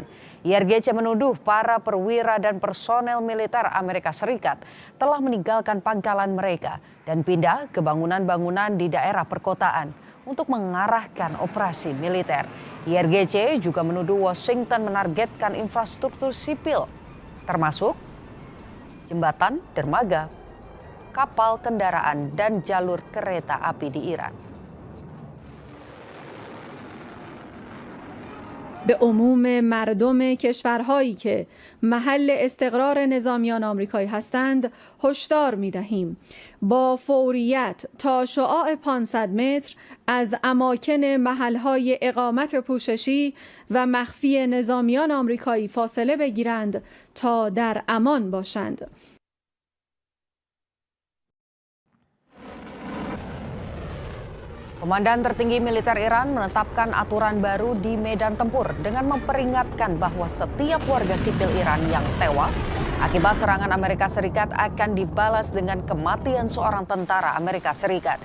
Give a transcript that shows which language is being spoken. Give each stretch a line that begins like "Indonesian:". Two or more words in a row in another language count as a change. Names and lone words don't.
Indonesian: IRGC menuduh para perwira dan personel militer Amerika Serikat telah meninggalkan pangkalan mereka dan pindah ke bangunan-bangunan di daerah perkotaan untuk mengarahkan operasi militer. IRGC juga menuduh Washington menargetkan infrastruktur sipil, termasuk jembatan, dermaga, kapal kendaraan, dan jalur kereta api di Iran.
Persian: به عموم مردم کشورهایی که محل استقرار نظامیان آمریکایی هستند هشدار می‌دهیم با فوریت تا شعاع 500 متر از اماکن محل‌های اقامت پوششی و مخفی نظامیان آمریکایی فاصله بگیرند تا در امان باشند.
Indonesian: Komandan tertinggi militer Iran menetapkan aturan baru di medan tempur dengan memperingatkan bahwa setiap warga sipil Iran yang tewas akibat serangan Amerika Serikat akan dibalas dengan kematian seorang tentara Amerika Serikat.